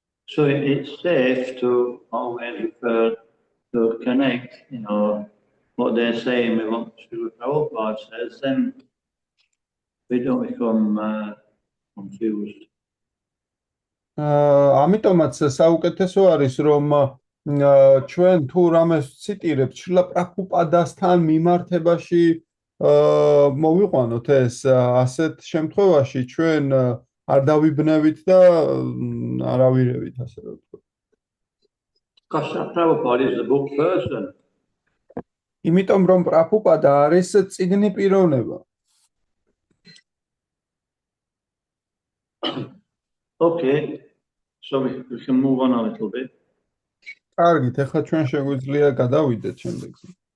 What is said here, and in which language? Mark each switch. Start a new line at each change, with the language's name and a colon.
English: So it's safe to always refer to connect, what they're saying with what Srila Prabhupada says, then we don't become confused.
Georgian: ამიტომაც საუკეთესო არის, რომ ჩვენ თუ რამეს ციტირებთ შრილა პრაბჰუპადასთან მიმართებაში მოვიყვანოთ ეს, ასეთ შემთხვევაში ჩვენ არ დავიბნევით და არ ავირევით, ასე რომ ვთქვათ.
English: Because Prabhupada is the book person.
Georgian: იმიტომ რომ პრაბჰუპადა არის წიგნი პიროვნება.
English: Okay, so we can move on a little bit.
Georgian: კარგით, ახლა ჩვენ შეგვიძლია გადავიდეთ შემდეგზე.